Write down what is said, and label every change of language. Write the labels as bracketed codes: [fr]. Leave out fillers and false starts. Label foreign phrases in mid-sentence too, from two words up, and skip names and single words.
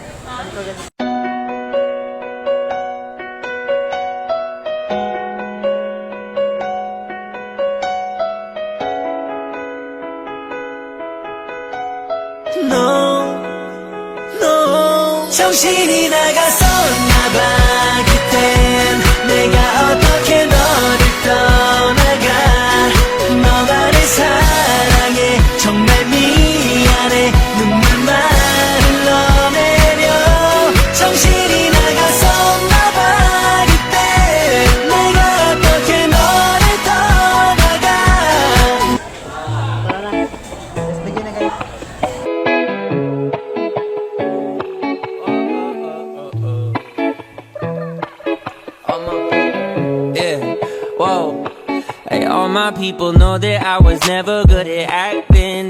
[en] No, [ko] 정신이 나갔었나봐. 그땐 내가 어떻게 너를 떠나가. 너만의 사랑에 정말 미안해. 눈물만 흘러내려. 정신이 나갔었나봐. 그때 내가 어떻게 너를 떠나가. [tl] Tara na. [en] Let's begin na guys. yeah, whoa. Hey, all my people know that I was never good at acting.